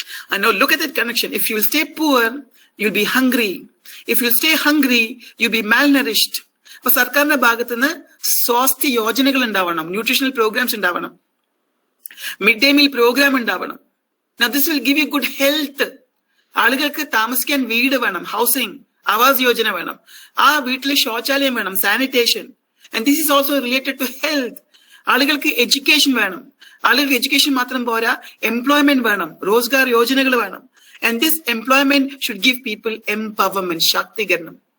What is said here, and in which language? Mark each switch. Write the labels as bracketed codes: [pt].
[en] And now look at that connection. If you'll stay poor, you'll be hungry. If you'll stay hungry, you'll be malnourished. [ml] അപ്പൊ സർക്കാരിന്റെ ഭാഗത്തുനിന്ന് സ്വാസ്ഥ്യ യോജനകൾ ഉണ്ടാവണം, nutritional programmes ഉണ്ടാവണം, mid day meal programme ഉണ്ടാവണം. [en] Now this will give you good health. [ml] ആളുകൾക്ക് താമസിക്കാൻ വീട് വേണം, ഹൗസിംഗ്, ആവാസ് യോജന വേണം, ആ വീട്ടിൽ ശൗചാലയം വേണം, sanitation. [en] And this is also related to health. [ml] ആളുകൾക്ക് എഡ്യൂക്കേഷൻ വേണം. ആളുകൾക്ക് എഡ്യൂക്കേഷൻ മാത്രം പോരാ, എംപ്ലോയ്മെന്റ് വേണം, റോസ്ഗാർ യോജനകൾ വേണം. [en] And this employment should give people empowerment, ശാക്തീകരണം.